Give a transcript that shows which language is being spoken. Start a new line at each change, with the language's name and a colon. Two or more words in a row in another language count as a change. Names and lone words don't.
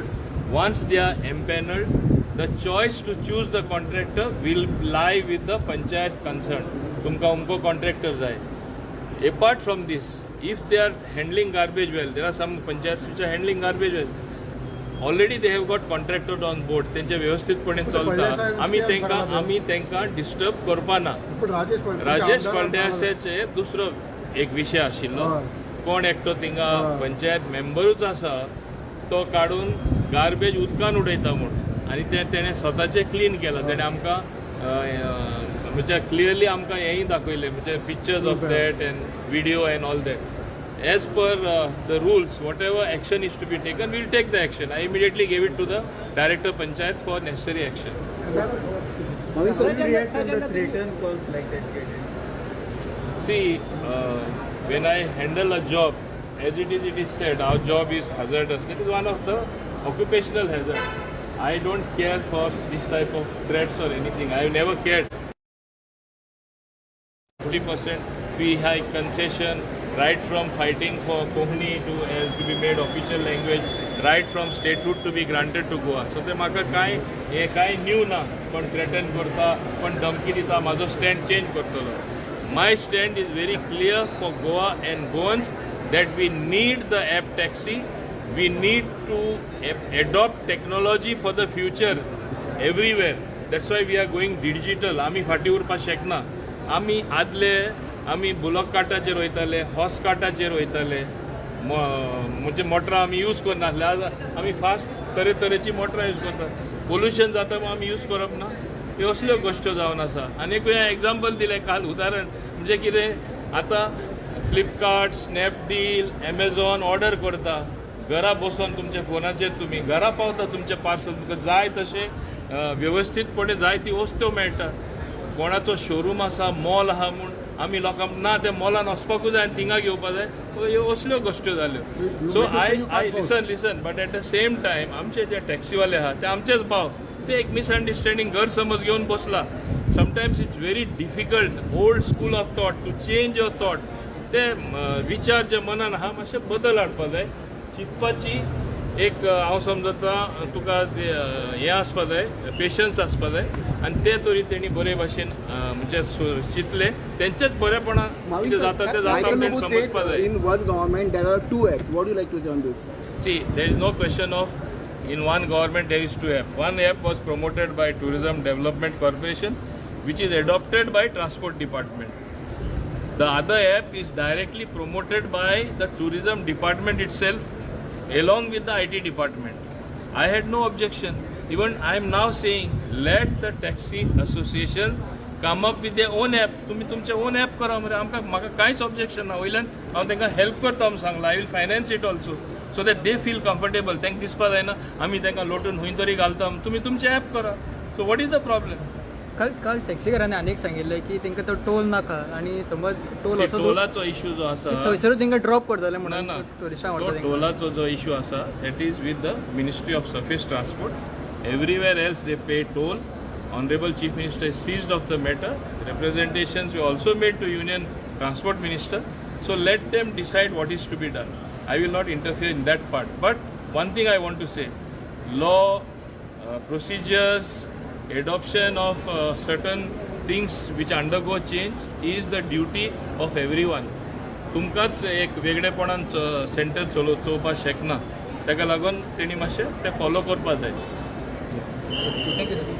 English: Once they are empaneled, the choice to choose the contractor will lie with the panchayat concerned.
Konkani: तुमका उनको contractor जाय.
English: Apart from this, if they are handling garbage well, there are some panchayats which are handling garbage well. Already they have got contractors on board.
Konkani: तेंचे व्यवस्थितपणे चलता. आमी तेंका डिस्टर्ब करपा ना. राजेश फळदेसाचे दुसरो एक विषय आशिल्लो. कोण एकटो थिंगा पंचायत मेंबरूच आसा, तो काडून गार्बेज उदकान उडयता म्हूण, आनी तेणें स्वताचें क्लीन केलां. तेणें आमकां म्हणजे क्लियरली आमकां हेंय दाखयलें, म्हणजे
English: pictures of that and video and all that. As per the rules, whatever action is to be taken, we will take the action. I immediately gave it to the Director Panchayat for necessary action. See, when I handle a job, as it is said, our job is hazardous. That is one of the occupational hazards. I don't care for this type of threats or anything. I have never cared. 50% fee hike, concession, right from fighting for Kohni to be made official language, right from statehood to be granted to Goa.
Konkani: So ते म्हाका काय न्यू ना. पण threaten करता, पण धमकी दिता, माझो
English: stand change
Konkani: करतलो.
English: My stand is very clear for Goa and Goans that we need the app taxi. We need to adopt technology for the future everywhere. That's why we are going digital.
Konkani: आमी फाटी उरपा शकना. आमी बुलॉक कार्टाचेर वयताले, हॉर्स कार्टाचेर वयताले, म्हणजे मोटरां आमी यूज करनासले. आज आमी फास्ट तरेतरेची मोटरां यूज करतात. पोल्युशन जाता म्हूण आमी यूज करप ना. ह्यो असल्यो गोश्ट्यो जावन आसा. आनीक एग्जाम्पल दिलें काल उदाहरण, म्हणजे कितें, आतां फ्लिपकार्ट, स्नॅपडील, एमेझॉन ऑर्डर करता, घरा बसून तुमच्या फोनाचेर तुम्ही घरा पावता तुमचे पार्सल तुमकां जाय तशें व्यवस्थीतपणे जाय ती वस्तू मेळटा. कोणाचो शोरूम आसा मॉल आहा म्हूण आमी लोकांक ना त्या मॉलान वचपाकूच जाय आनी थिंगा घेवपा जाय, ह्यो असल्यो गोश्ट्यो जाल्यो.
English: so I listen but at the same time
Konkani: आमचे जे टॅक्सीवाले आहा ते आमचेच भाव, ते एक मिसअंडरस्टँडींग घर समज घेवन बसला.
English: sometimes it's very difficult old school of thought to change your thought.
Konkani: ते विचार जे मनान आहा मातशे बदल हाडपा जाय, चिंतपाची एक हांव समजता तुका हें आसपा जाय, पेशन्स आसपा जाय आनी ते तरी तेणी बरे भाशेन म्हणजे चिंतले तेंचेच बरेपणान कितें जाता तें जाता तेणी समजपा जाय.
English: In one government there are two apps. What do you like to say on this? See, there is no question of in one government there is two apps. One app was promoted by Tourism Development Corporation, which is adopted by Transport Department. The other app is directly promoted by the Tourism Department itself, along with the IT department. I had no objection. Even I am now saying, let the taxi association come up with their own app.
Konkani: तुम्ही तुमचे
English: own app
Konkani: करा मरे, आमकां म्हाका कांयच ऑब्जेक्शन ना. वयल्यान हांव तांकां हेल्प करता म्हूण सांगला.
English: I will finance it also so that they feel comfortable.
Konkani: तांकां दिसपा जायना आमी तांकां लोटून खंय तरी घालता. तुम्ही तुमचे ॲप करा.
English: so what is the problem?
Konkani: काल टॅक्सीकारांनी आनीक सांगिल्लें की तांकां तो टोल नाका आनी समज टोल असो टोलाचो इश्यू जो आसा थंयसरूच तांकां ड्रॉप करतले म्हणून ना टुरिस्टांक तो आवडटा. टोलाचो जो इश्यू आसा
English: that is with the Ministry of Surface Transport. everywhere else they pay toll. Honorable Chief Minister is seized of the matter. Representations were also made to Union Transport Minister. So let them decide what is to be done. I will not interfere in that part. But one thing I want to say, law, procedures, adoption of certain things which undergo change is the duty of everyone.
Konkani: तुमकांच एक वेगळेपणान सेंटर चोवपाक शकना. ताका लागून तेणी मातशें तें फॉलो करपाक जाय.